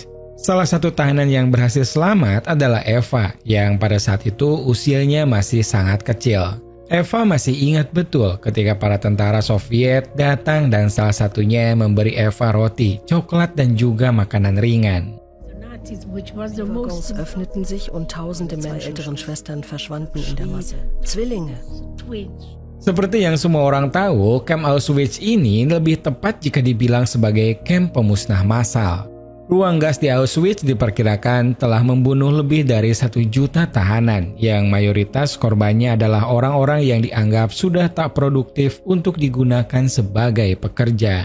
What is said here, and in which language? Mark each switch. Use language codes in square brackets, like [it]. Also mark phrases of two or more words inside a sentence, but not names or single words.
[id] Salah satu tahanan yang berhasil selamat adalah Eva, yang pada saat itu usianya masih sangat kecil. Eva masih ingat betul ketika para tentara Soviet datang dan salah satunya memberi Eva roti, coklat dan juga makanan ringan. [de] Waggons öffneten sich und tausende Männer älteren Schwestern verschwanden in der Masse. Zwillinge. [id] Seperti yang semua orang tahu, kamp Auschwitz ini lebih tepat jika dibilang sebagai kamp pemusnah massal. Ruang gas di Auschwitz diperkirakan telah membunuh lebih dari 1 juta tahanan, yang mayoritas korbannya adalah orang-orang yang dianggap sudah tak produktif untuk digunakan sebagai pekerja.